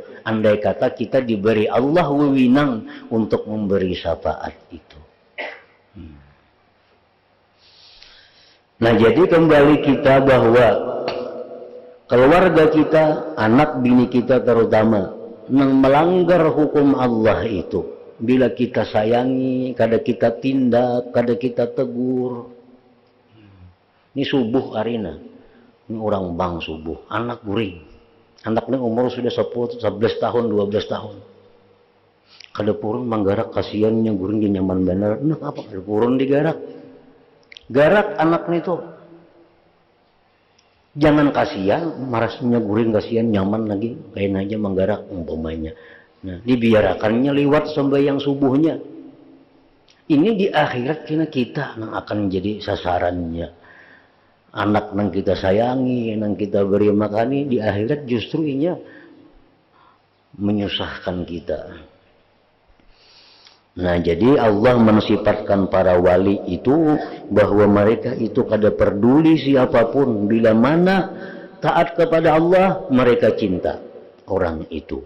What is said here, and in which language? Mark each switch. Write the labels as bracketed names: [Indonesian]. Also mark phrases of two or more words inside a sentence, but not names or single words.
[Indonesian] Andai kata kita diberi Allah wewenang untuk memberi syafaat itu. Nah, jadi kembali kita bahwa keluarga kita, anak bini kita terutama, yang melanggar hukum Allah itu, bila kita sayangi, kada kita tindak, kada kita tegur. [Banjar] Ini subuh arina, ini orang bang subuh, anak guring. [Indonesian] Anak ini umur sudah 11 tahun, 12 tahun. [Banjar] Kada purun manggarak kasihannya guring dia nyaman benar. Nah, apa kada purun digarak? Garak anak itu. Jangan kasihan, marasnya guring kasihan nyaman lagi, kain aja manggarak umpamanya. [Indonesian] Nah, dibiarkannya lewat sembahyang subuhnya. Ini di akhirat kita yang akan jadi sasarannya. Anak yang kita sayangi, yang kita beri makani, di akhirat justru inya menyusahkan kita. Nah, jadi Allah mensifatkan para wali itu bahwa mereka itu kada peduli siapapun, bila mana taat kepada Allah, mereka cinta orang itu.